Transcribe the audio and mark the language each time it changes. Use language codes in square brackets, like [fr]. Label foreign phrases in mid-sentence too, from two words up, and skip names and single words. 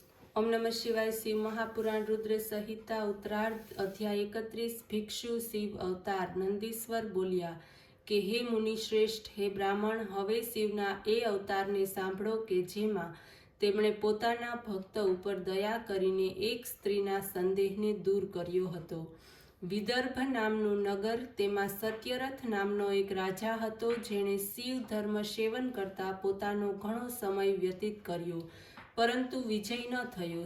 [sa] ओम नमः शिवाय। [gu] શિવ મહાપુરાણ રુદ્ર સંહિતા ઉત્તરાર્ધ અધ્યાય 31। ભિક્ષુ શિવ અવતાર। નંદીશ્વર બોલ્યા કે હે મુનિ શ્રેષ્ઠ, હે બ્રાહ્મણ, હવે શિવના એ અવતારને સાંભળો કે જેમાં તેમણે પોતાના ભક્ત ઉપર દયા કરીને એક સ્ત્રીના સંદેહને દૂર કર્યો હતો. વિદર્ભ નામનું નગર, તેમાં સત્યરથ નામનો એક રાજા હતો, જેણે શિવ ધર્મ સેવન કરતા પોતાનો ઘણો સમય વ્યતીત કર્યો, પરંતુ વિજય ન થયો.